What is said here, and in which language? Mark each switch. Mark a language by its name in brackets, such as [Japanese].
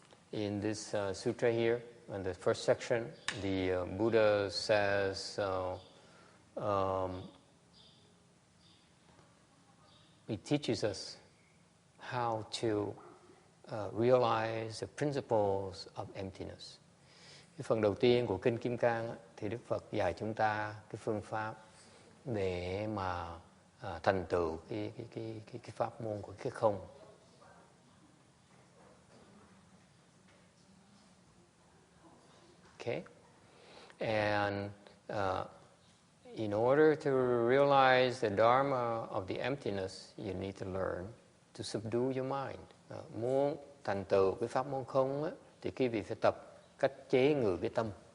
[English] In this sutra here, in the first section, the Buddha says, he teaches us how to realize the principles of emptiness. [Vietnamese] Cái phần đầu tiên của Kinh Kim Cang thì Đức Phật dạy chúng ta cái phương pháp để mà thành tựu cái pháp môn của cái không. [English] Okay? And in order to realize the Dharma of the emptiness, you need to learn to subdue your mind. [Vietnamese] Muốn thành tựu cái pháp môn không á, thì quý vị phải tập cách chế ngự cái tâm.